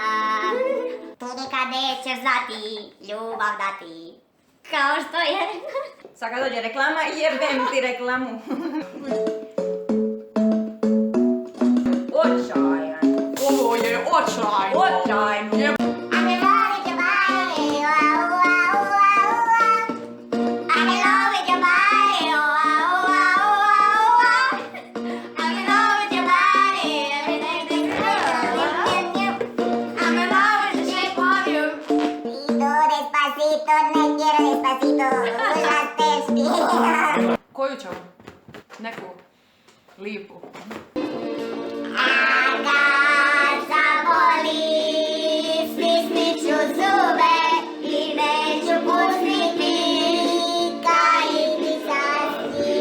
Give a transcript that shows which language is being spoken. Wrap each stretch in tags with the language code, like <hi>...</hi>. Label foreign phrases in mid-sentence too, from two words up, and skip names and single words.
<hr>Ti nikad nećeš znati, ljubav dati, kao što je. Sad kad dođe reklama, jebem ti reklamu. Očajan. Ovo je očajno. Očajno.</hr> <en>I'm in love with your body, wow, wow, wow, wow. I'm in love with your body, wow, wow, wow, wow. I'm in love with your body, everything that's real. I'm in love with the shape of you.</en> <es>Despacito, ne quiero despacito, la</es> <hr>Koju ćemo? Neku lipu. A kad zaboli, stisnit ću zube i neću pustiti kajiti sasvim.</hr>